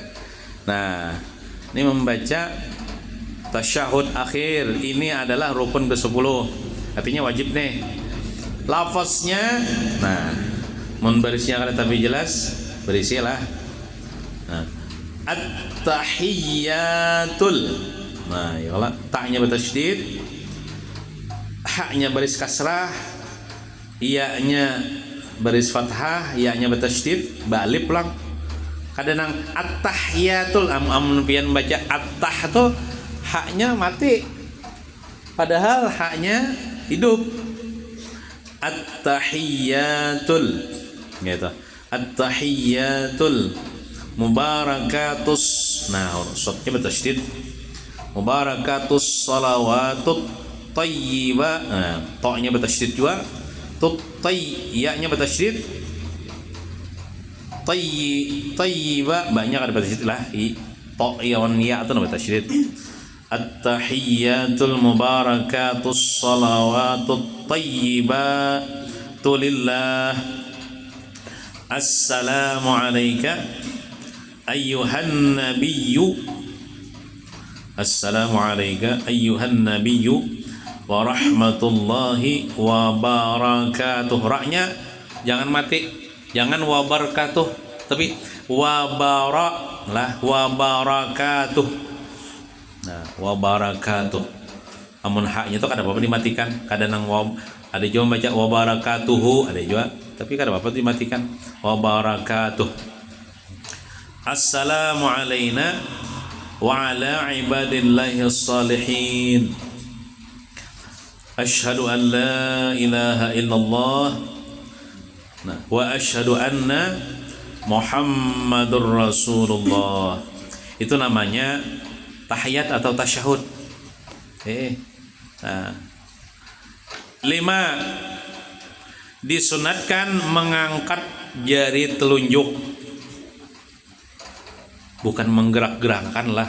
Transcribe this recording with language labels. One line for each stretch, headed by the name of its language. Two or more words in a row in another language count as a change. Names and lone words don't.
Banjar: Nah, ini membaca tasyahud akhir. Ini adalah rukun ke-10. Artinya wajib nih. Lafaznya, nah, mun barisnya kada tapi jelas, berisilah. Nah, at-tahiyyatul. Nah, ya Allah, ta'nya bertasydid, haknya baris kasrah, iya-nya baris fathah, iya-nya bertasydid, balik pulang. Kadang at-tahiyyatul, amun pian baca at-tah tuh haknya mati. Padahal haknya hidup. At-tahiyyatul. Gitu.
Arabic: التحيات المباركات.
Banjar: Nah, shotnya bertasydid.
Arabic: المباركات الصلوات الطيبة.
Banjar: Nah, ta-nya bertasydid juga. Ya-nya bertasydid. Thayyibah banyak ada bertasydid lah. Ta ya itu bertasydid.
Arabic: التحيات المباركات الصلوات الطيبات لله. السلام عليك أيها النبي. السلام عليك أيها النبي ورحمة الله وبركاته.
Banjar: Ra-nya jangan mati, jangan
Arabic: وبركاته,
Banjar: tapi
Arabic: وبركاته. Nah, وبركاته.
Banjar: Amun haknya itu kada apa-apa dimatikan, kada nang wa, ada juga baca
Arabic: وبركاته,
Banjar: ada juga, tapi kada apa-apa dimatikan.
Arabic: وبركاته. السلام علينا وعلى عباد الله الصالحين. أشهد أن لا إله إلا الله وأشهد أن محمدا رسول الله.
Banjar: Itu namanya tahiyat atau tasyahud. Nah. 5. Disunatkan mengangkat jari telunjuk. Bukan menggerak-gerakkan lah.